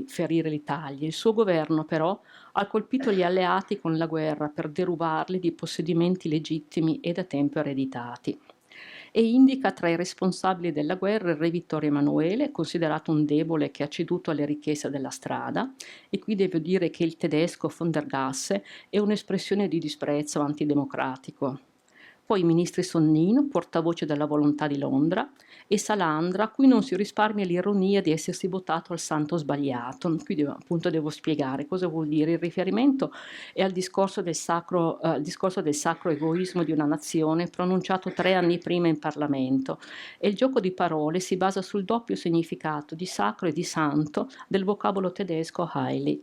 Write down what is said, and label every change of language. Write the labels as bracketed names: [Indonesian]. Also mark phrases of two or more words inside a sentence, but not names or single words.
[Italian] ferire l'Italia, il suo governo però ha colpito gli alleati con la guerra per derubarli di possedimenti legittimi e da tempo ereditati, e indica tra i responsabili della guerra il re Vittorio Emanuele, considerato un debole che ha ceduto alle richieste della strada, e qui devo dire che il tedesco [German] von der Gasse [Italian] è un'espressione di disprezzo antidemocratico. Poi i ministri Sonnino, portavoce della volontà di Londra, e Salandra, a cui non si risparmia l'ironia di essersi votato al santo sbagliato. Qui appunto devo spiegare cosa vuol dire. Il riferimento è al discorso del sacro egoismo di una nazione pronunciato 3 anni prima in Parlamento, e il gioco di parole si basa sul doppio significato di sacro e di santo del vocabolo tedesco heilig.